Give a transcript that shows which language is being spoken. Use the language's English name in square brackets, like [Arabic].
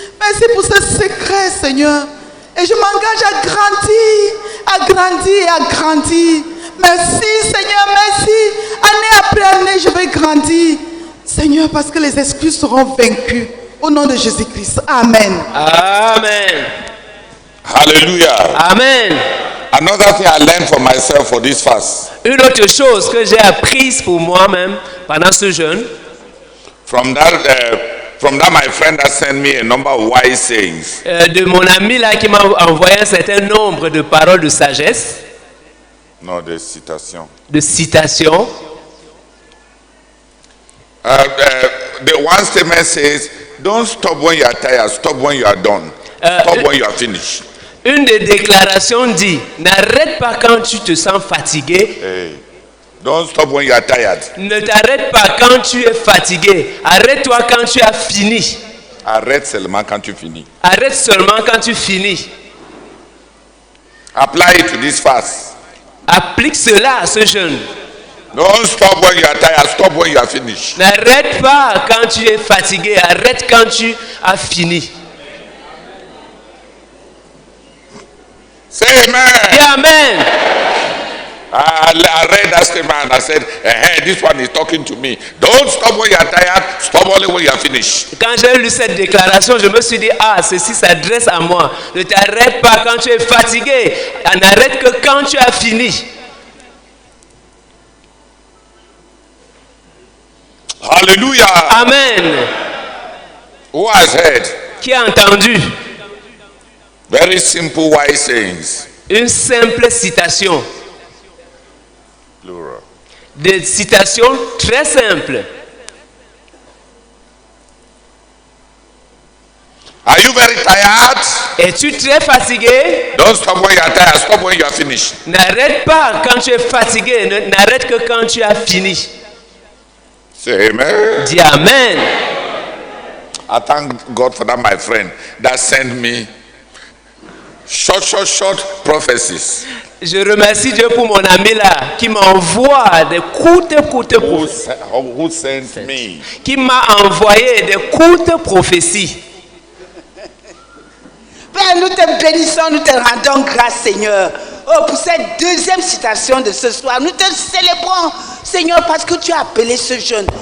[French] Merci pour ce secret, Seigneur. Et je m'engage à grandir, à grandir, à grandir. Merci, Seigneur, merci. Année après année, je vais grandir. Seigneur, parce que les excuses seront vaincues. Au nom de Jésus-Christ. Amen. Amen. Hallelujah. Amen. [English] Another thing I learned for myself for this fast, [French] Une autre chose que j'ai apprise pour moi-même pendant ce jeûne, [English] from that my friend that sent me a number of wise sayings. [French] de mon ami là qui m'a envoyé un certain nombre de paroles de sagesse, [English] No, the citation. [French] de citations. [English] The one statement says, don't stop when you are tired, stop when you are done. Stop when you are finished. [French] Une des déclarations dit, n'arrête pas quand tu te sens fatigué. [English] Hey, don't stop when you are tired. [French] Ne t'arrête pas quand tu es fatigué. Arrête-toi quand tu as fini. Arrête seulement quand tu finis. Arrête seulement quand tu finis. [English] Apply it to this fast. [French] Applique cela à ce jeûne. [English] Don't stop when you are tired, stop when you are finished. [French] N'arrête pas quand tu es fatigué. Arrête quand tu as fini. [English] Say amen. [French] Dis Amen. [English] I read that statement and I said, hey, this one is talking to me. Don't stop when you are tired, stop only when you are finished. [French] Quand j'ai lu cette déclaration, je me suis dit, ah, ceci s'adresse à moi. Ne t'arrête pas quand tu es fatigué. N'arrête que quand tu as fini. Hallelujah. Amen. [English] Who has heard? [French] Qui a entendu? [English] Very simple, wise sayings. [French] Une simple citation. [English] Plural. [French] Des citations très simples. [English] Are you very tired? [French] Es-tu très fatigué? [English] Don't stop when you are tired, stop when you are finished. [French] N'arrête pas quand tu es fatigué. N'arrête que quand tu as fini. [English] Say amen. [French] Dis Amen. [English] I thank God for that, my friend, that sent me short prophecies. [French] Je remercie Dieu pour mon ami là qui m'envoie des courtes [English] Who sent me? [French] qui m'a envoyé des courtes prophéties. Père, nous te bénissons, nous te rendons grâce, Seigneur. Oh, pour cette deuxième citation de ce soir, nous te célébrons, Seigneur, parce que tu as appelé ce jeune.